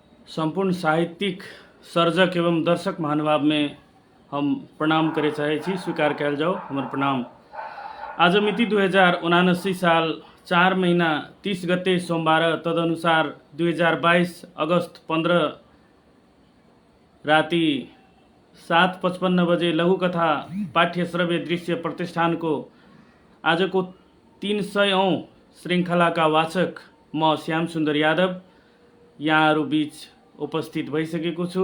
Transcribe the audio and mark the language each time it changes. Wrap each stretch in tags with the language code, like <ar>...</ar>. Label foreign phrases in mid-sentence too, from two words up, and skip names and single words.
<mai>संपूर्ण साहित्यिक सर्जक एवं दर्शक महानुभाव में हम प्रणाम करे चाहे छी, स्वीकार कल जाओ हमार प्रणाम।</mai> <ne>आज मिति 2079 साल 4 महीना 30 गते सोमवार, तदनुसार 2022 अगस्त 15 राति 7:55 बजे लघुकथा पाठ्य श्रव्य दृश्य प्रतिष्ठान को आज को 300औं श्रृंखला वाचक म श्याम सुन्दर यादव यहाँहरू बीच उपस्थित भइसकेको छु।</ne>